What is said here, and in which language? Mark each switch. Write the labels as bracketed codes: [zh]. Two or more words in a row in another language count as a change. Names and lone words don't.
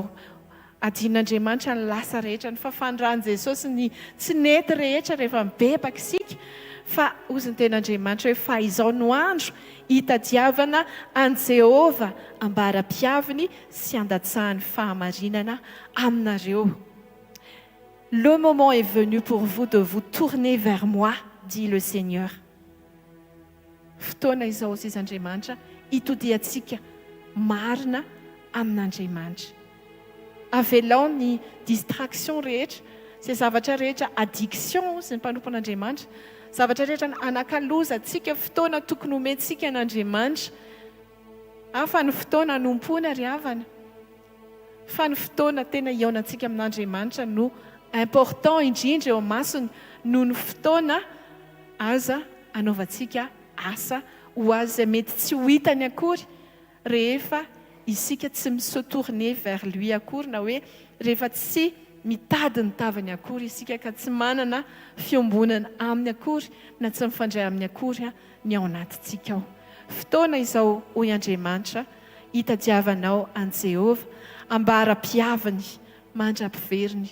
[mg] Adian'Andriamanitra ny lasa rehetra, ny fafandrahan'i Jesosy ny tsy nety rehetra rehefa mibebaka isika, fa ozy ny ten'Andriamanitra hoe fa izao no andro hitadiavana an Jehova, ambara-piaviny sy andatsahany fahamarinana aminareo. [fr] Le moment est venu pour vous de vous tourner vers moi, dit le Seigneur. [mg] Fotoana izao sisa Andriamanitra hitodiantsika marina amin'Andriamanitra. Avelao ny distraction rehetra, izay zavatra rehetra addiction sy ny mpanompon'Andriamanitra, zavatra rehetra anakaloza antsika fotoana tokony omentsika n'Andriamanitra. Fa ny fotoana hanompoana ry havana, fa ny fotoana tena iaonantsika amin'Andriamanitra no important indrindra eo masony noho ny fotoana aza anaovantsika asa ho azy mety tsy ho hitany akory rehefa isika tsy [fr] se tourner vers lui [mg] akory, na hoe rehefa tsy mitady ny tavany akory isika ka tsy manana fiombonana aminy akory na tsy mifandray aminy akory ny ao anatintsika ao. Fotoana izao hoy Andriamanitra hitadiavanao an Jehova ambara-piavany mandra-piveriny.